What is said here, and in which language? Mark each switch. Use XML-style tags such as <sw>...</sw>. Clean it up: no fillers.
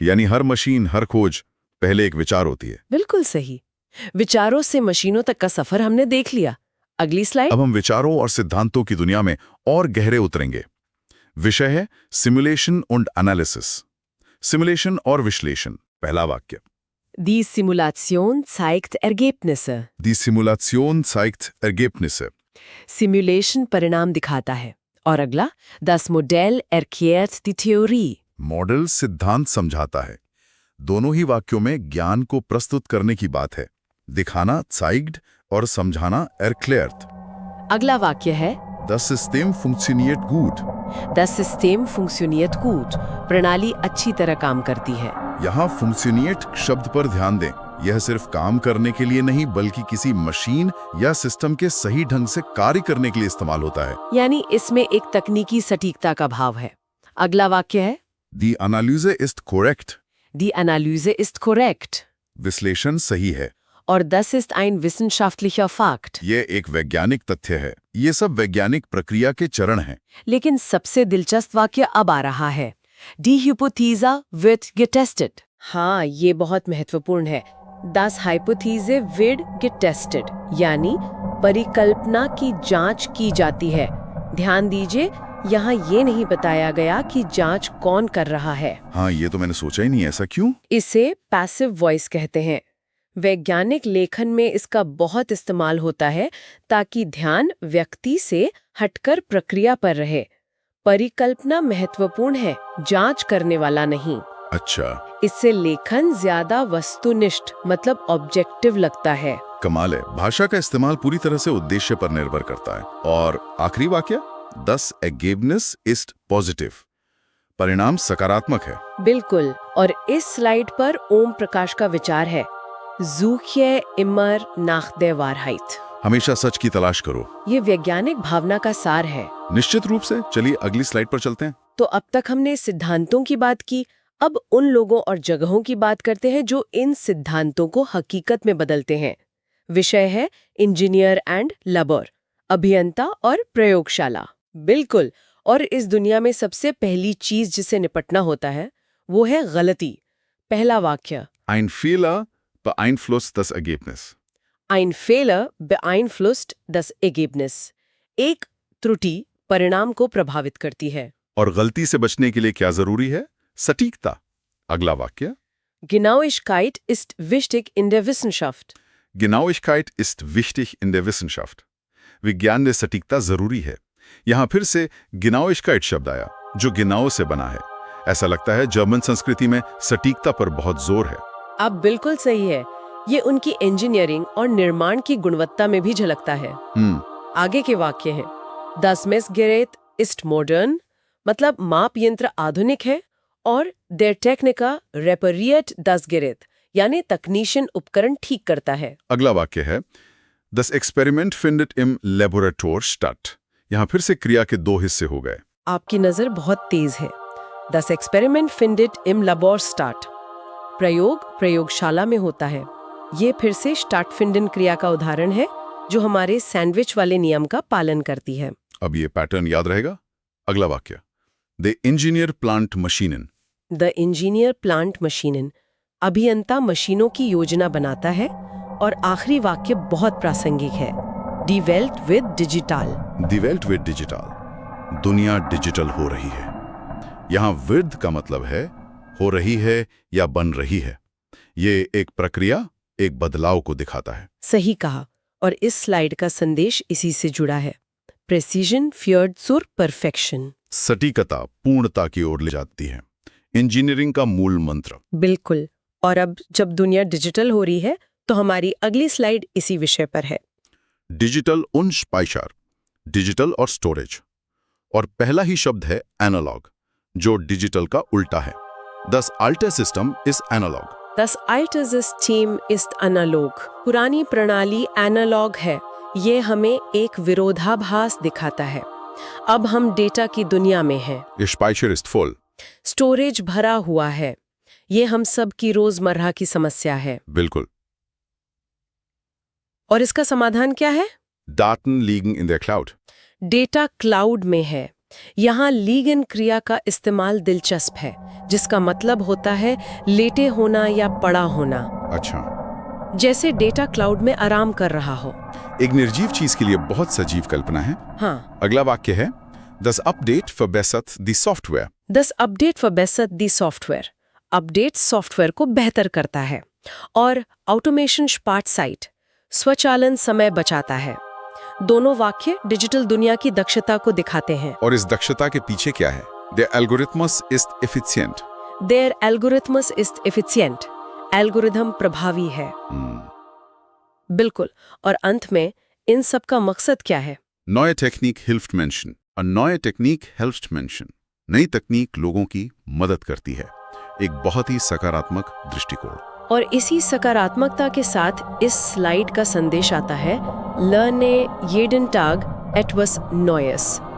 <hi>यानी हर मशीन, हर खोज पहले एक विचार होती है। बिल्कुल सही। विचारों से मशीनों तक का सफर हमने देख लिया। अगली स्लाइड। अब हम विचारों और सिद्धांतों की दुनिया में और गहरे उतरेंगे। विषय है सिमुलेशन</hi> <de>und</de> <hi>एनालिसिस। सिमुलेशन और विश्लेषण। पहला वाक्य,</hi> <de>Die Simulation zeigt Ergebnisse। Die Simulation zeigt Ergebnisse।</de> <hi>Simulation परिणाम दिखाता है। और अगला,</hi> <de>Das Modell erklärt die Theorie।</de> <hi>Model सिद्धांत समझाता है। दोनों ही वाक्यों में ज्ञान को प्रस्तुत करने की बात है। दिखाना zeigt और समझाना erklärt। अगला वाक्य है</hi> <de>Das System funktioniert gut। Das System funktioniert gut,</de> <hi>प्रणाली अच्छी तरह काम करती है। यहाँ funktioniert शब्द पर ध्यान दें। यह सिर्फ काम करने के लिए नहीं, बल्कि किसी मशीन या सिस्टम के सही ढंग से कार्य करने के लिए इस्तेमाल होता है। यानी इसमें एक तकनीकी सटीकता का भाव है। अगला वाक्य है</hi> <de>Die Analyse ist korrekt। Die Analyse ist korrekt।</de> <hi>विश्लेषण सही है।</hi> <de>और Das ist ein wissenschaftlicher Fakt।</de> <hi>यह एक वैज्ञानिक तथ्य है। ये सब वैज्ञानिक प्रक्रिया के चरण हैं। लेकिन सबसे दिलचस्प वाक्य अब आ रहा है, डी</hi> <de>hypothesa wird getested।</de> <hi>हाँ, ये बहुत महत्वपूर्ण है।</hi> <de>Das Hypothese wird getested,</de> <hi>यानी परिकल्पना की जांच की जाती है। ध्यान दीजिए, यहाँ ये नहीं बताया गया कि जांच कौन कर रहा है। हाँ, ये तो मैंने सोचा ही नहीं, ऐसा क्यों? इसे पैसिव वॉइस कहते हैं। वैज्ञानिक लेखन में इसका बहुत इस्तेमाल होता है ताकि ध्यान व्यक्ति से हटकर प्रक्रिया पर रहे। परिकल्पना महत्वपूर्ण है, जांच करने वाला नहीं। अच्छा, इससे लेखन ज्यादा वस्तुनिष्ठ मतलब ऑब्जेक्टिव लगता है। कमाल है। भाषा का इस्तेमाल पूरी तरह से उद्देश्य पर निर्भर करता है। और आखिरी वाक्य,</hi> <de>Das Ergebnis ist positiv।</de> <hi>परिणाम सकारात्मक है। बिल्कुल। और इस स्लाइड पर ओम प्रकाश का विचार है,</hi> <de>Suche immer nach der Wahrheit।</de> <hi>हमेशा सच की तलाश करो। ये वैज्ञानिक भावना का सार है। निश्चित रूप से। चलिए अगली स्लाइड पर चलते हैं। तो अब तक हमने सिद्धांतों की बात की, अब उन लोगों और जगहों की बात करते हैं जो इन सिद्धांतों को हकीकत में बदलते हैं। विषय है</hi> <en>engineer and labour,</en> <hi>अभियंता और प्रयोगशाला। बिल्कुल। और इस दुनिया में सबसे पहली चीज जिसे निपटना होता है वो है गलती। पहला वाक्य,</hi> <de>Ein Fehler beeinflusst das Ergebnis। Ein Fehler beeinflusst das Ergebnis।</de> <hi>एक त्रुटि परिणाम को प्रभावित करती है। और गलती से बचने के लिए क्या जरूरी है? सटीकता। अगला वाक्य,</hi> <de>Genauigkeit ist wichtig in der Wissenschaft। Genauigkeit ist wichtig in der Wissenschaft।</de> <hi>विज्ञान में सटीकता जरूरी है। यहाँ फिर से Genauigkeit शब्द आया, जो गिनाओ से बना है। ऐसा लगता है जर्मन संस्कृति में सटीकता पर बहुत जोर है। अब बिल्कुल सही है। ये उनकी इंजीनियरिंग और निर्माण की गुणवत्ता में भी झलकता है। आगे के वाक्य हैं,</hi> <de>Das Messgerät ist modern,</de> <hi>मतलब माप यंत्र आधुनिक है, और</hi> <de>Der Techniker repariert das Gerät,</de> <hi>यानी तकनीशियन उपकरण ठीक करता है। अगला वाक्य है,</hi> <de>Das Experiment findet im Laborator statt।</de> <hi>यहाँ फिर से क्रिया के दो हिस्से हो गए। आपकी नजर बहुत तेज है।</hi> <de>Das Experiment findet im Labor statt।</de> <hi>प्रयोग प्रयोगशाला में होता है। ये फिर से stattfinden क्रिया का उदाहरण है, जो हमारे सैंडविच वाले नियम का पालन करती है। अब ये पैटर्न याद रहेगा। अगला वाक्य,</hi> <de>The Engineer plant Maschinen। The Engineer plant Maschinen।</de> <hi>अभियंता मशीनों की योजना बनाता है। और आखिरी वाक्य बहुत प्रासंगिक है,</hi> <de>Die Welt wird digital।</de> <hi>Die Welt wird digital। दुनिया डिजिटल हो रही है। यहाँ विद का मतलब है हो रही है या बन रही है। ये एक प्रक्रिया, एक बदलाव को दिखाता है। सही कहा। और इस स्लाइड का संदेश इसी से जुड़ा है,</hi> <de>Precision führt zur Perfection।</de> <hi>सटीकता पूर्णता की ओर ले जाती है, इंजीनियरिंग का मूल मंत्र। बिल्कुल। और अब जब दुनिया डिजिटल हो रही है तो हमारी अगली स्लाइड इसी विषय पर है। डिजिटल</hi> <de>und</de> <hi>Speicher, डिजिटल और स्टोरेज। और पहला ही शब्द है एनालॉग, जो डिजिटल का उल्टा है।</hi> <de>Das alte System ist analog। Das alte System ist analog।</de> <hi>पुरानी प्रणाली एनालॉग है। ये हमें एक विरोधाभास दिखाता है। अब हम डेटा की दुनिया में हैं।</hi> <de>Ihr Speicher ist voll।</de> <hi>Storage भरा हुआ है। ये हम सब की रोजमर्रा की समस्या है। बिल्कुल। और इसका समाधान क्या है?</hi> <de>Daten liegen in der Cloud।</de> <hi>Data cloud में है। यहाँ लीगन क्रिया का इस्तेमाल दिलचस्प है, जिसका मतलब होता है लेटे होना या पड़ा होना। अच्छा, जैसे डेटा क्लाउड में आराम कर रहा हो। एक निर्जीव चीज के लिए बहुत सजीव कल्पना है। हाँ। अगला वाक्य है,</hi> <de>Das Update verbessert die Software। Das Update verbessert die Software।</de> <hi>Update software को बेहतर करता है। और</hi> <de>ऑटोमेशन स्पार्ट साइट,</de> <hi>स्वचालन समय बचाता है। दोनों वाक्य डिजिटल दुनिया की दक्षता को दिखाते हैं। और इस दक्षता के पीछे क्या है?</hi> <de>Der Algorithmus ist effizient। Der Algorithmus ist effizient।</de> <hi>Algorithm प्रभावी है। बिल्कुल। और अंत में इन सब का मकसद क्या है?</hi> <de>Neue Technik hilft Menschen। Neue Technik hilft Menschen।</de> <hi>नई तकनीक लोगों की मदद करती है। एक बहुत ही सकारात्मक दृष्टिकोण। और इसी सकारात्मकता के साथ इस स्लाइड का संदेश आता है,</hi> <de>Lerne jeden Tag etwas Neues।</de>